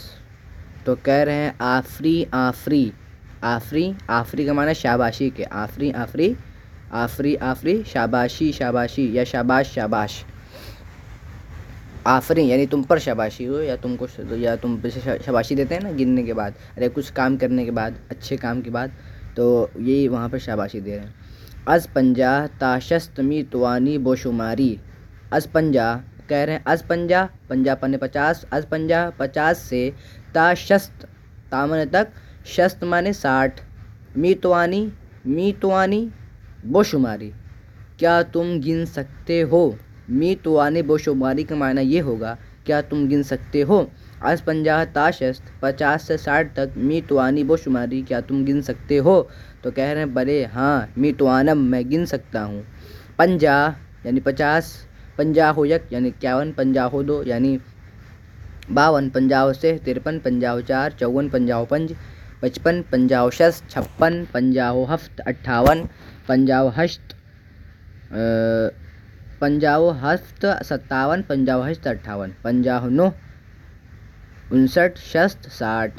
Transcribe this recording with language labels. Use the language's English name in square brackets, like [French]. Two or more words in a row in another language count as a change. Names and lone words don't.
[Urdu] تو کہہ رہے ہیں آفری کا معنی شاباشی کے، آفری شاباشی یا شاباش۔ آفرین یعنی تم پر شاباشی ہو، یا تم پہ شاباشی دیتے ہیں نا گننے کے بعد، کچھ کام کرنے کے بعد، اچھے کام کے بعد، تو یہی وہاں پر شاباشی دے رہے ہیں۔ [Persian] از 50 تا 60 می توانی بشماری۔ [Urdu] از 50 کہہ رہے ہیں، از 50 پنے 50، از 50 سے، تا 60 تا مانے تک، 60 مانے 60، [Persian] می توانی بشماری، [Urdu] کیا تم گن سکتے ہو۔ [Persian] می توانی بشماری [Urdu] کا معنی یہ ہوگا کیا تم گن سکتے ہو۔ از 50 تا 60، 50 سے 60 تک، [Persian] می توانی بشماری، [Urdu] کیا تم گن سکتے ہو۔ تو کہہ رہے ہیں بلے ہاں، [Persian] می توانم [Urdu] میں گن سکتا ہوں۔ 50 یعنی 50، 50 یک یعنی 51، 50 دو یعنی 52، 50 سے 53، 50 4، 54، 55، 55، 50 6، 56، 50 7، 58، 50 8، 50 7، 57، 50 8، 58، 50 9، 59، 60، 60۔